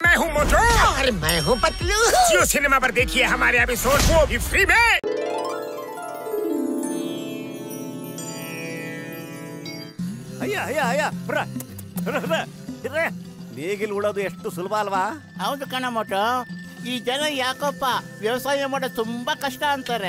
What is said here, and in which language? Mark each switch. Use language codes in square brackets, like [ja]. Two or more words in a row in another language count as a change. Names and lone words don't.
[hi] हूँ मोटू और मैं हूँ पतलू। जियो सिनेमा पर देखिए हमारे एपिसोड, वो भी फ्री में। [kn] ಅಯ್ಯ ಅಯ್ಯ ಅಯ್ಯ ನೇಗಿಲು ಉಳೋದು ಎಷ್ಟು ಸುಲಭ ಅಲ್ವಾ? ಹೌದು ಕಣ ಮೋಟು, ಈ ಜನ ಯಾಕಪ್ಪ ವ್ಯವಸಾಯ ಮಾಡೋದು ತುಂಬಾ ಕಷ್ಟ ಅಂತಾರೆ.